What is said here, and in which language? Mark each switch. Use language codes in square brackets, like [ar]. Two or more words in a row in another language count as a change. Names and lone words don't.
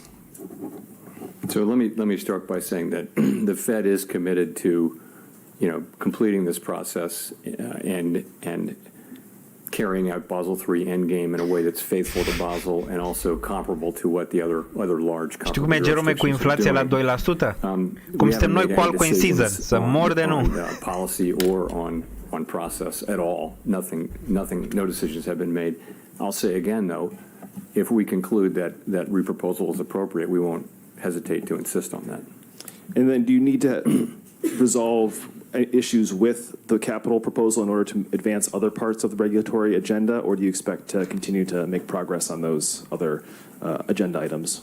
[en] So let me start by saying that the Fed is committed to, completing this process and carrying out Basel III Endgame in a way that's faithful to Basel and also comparable to what the other large [ro] Știi cum e, Jerome, cu inflația la 2%? Cum suntem noi cu [en] altcoin season, [ro] să mor de nu. [en] Policy or on process at all. Nothing, no decisions have been made. I'll say again, though, if we conclude that reproposal is appropriate, we won't hesitate to insist on that. And then do you need to resolve issues with the capital proposal in order to advance other parts of the regulatory agenda, or do you expect to continue to make progress on those other agenda items?